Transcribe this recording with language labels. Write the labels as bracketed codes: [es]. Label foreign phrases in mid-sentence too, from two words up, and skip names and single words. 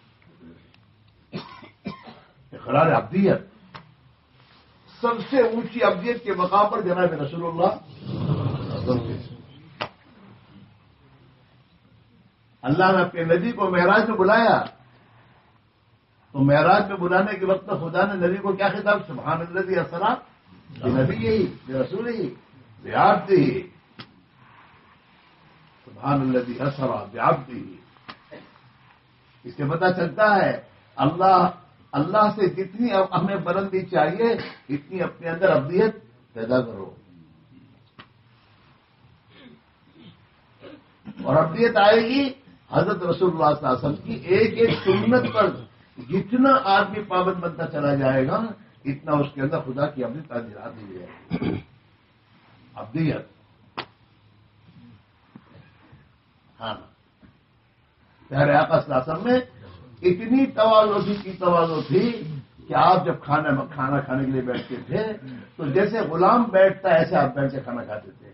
[hi] इकरार अब्दियत, सबसे ऊंची अब्दियत के मकाम पर जनाब रसूलुल्लाह. अल्लाह ने अपने नबी को महराज में बुलाया तो महराज में बुलाने के वक्त खुदा ने नबी को क्या खिताब? [ar] سبحان الذي أسرى بنبيه برسوله بعبده. سبحان الذي أسرى بعبده. [hi] इससे पता चलता है अल्लाह से जितनी हमें बुलंदी चाहिए इतनी अपने अंदर अब्दियत पैदा करो. और अब्दियत आएगी हजरत रसूलुल्लाह [ar] صلى الله عليه وسلم [hi] की एक एक सुन्नत पर जितना आदमी पाबंद बनता चला जाएगा इतना उसके अंदर खुदा की अब्दियत ताजीरात दी जाएगी. अब्दियत. हाँ, प्यारे आका [ar] صلى الله عليه وسلم [hi] में इतनी तवाज़ु थी कि आप जब खाना खाने के लिए बैठते थे तो जैसे गुलाम बैठता है ऐसे आप बैठ के खाना खाते थे.